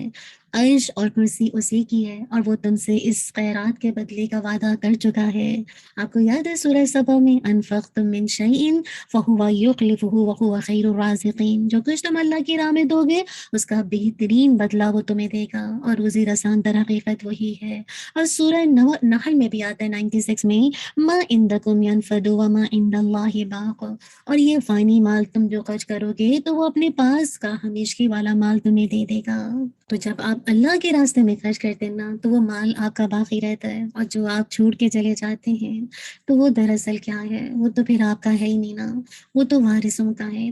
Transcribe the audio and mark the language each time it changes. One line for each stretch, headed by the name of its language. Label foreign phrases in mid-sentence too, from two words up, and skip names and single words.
Urdu: عرش اور کرسی اسی کی ہے، اور وہ تم سے اس خیرات کے بدلے کا وعدہ کر چکا ہے۔ آپ کو یاد ہے سورہ سبا میں
Arabic: انفقتم من شیئن فہو یخلفہ وہو خیر الرازقین،
Urdu: جو کچھ تم اللہ کی راہ میں دو گے اس کا بہترین بدلہ وہ تمہیں دے گا، اور روزی رسان در حقیقت وہی ہے۔ اور سورہ نحل میں بھی آتا ہے 96 میں،
Arabic: ما عندکم ینفد وما عند اللہ باق،
Urdu: اور یہ فانی مال تم جو خرچ کرو گے تو وہ اپنے پاس کا ہمیشگی والا مال تمہیں دے دے گا۔ تو جب آپ اللہ کے راستے میں خرچ کرتے ہیں نا تو وہ مال آپ کا باقی رہتا ہے، اور جو آپ چھوڑ کے چلے جاتے ہیں تو وہ دراصل کیا ہے، وہ تو پھر آپ کا ہے ہی نہیں نا، وہ تو وارثوں کا ہے۔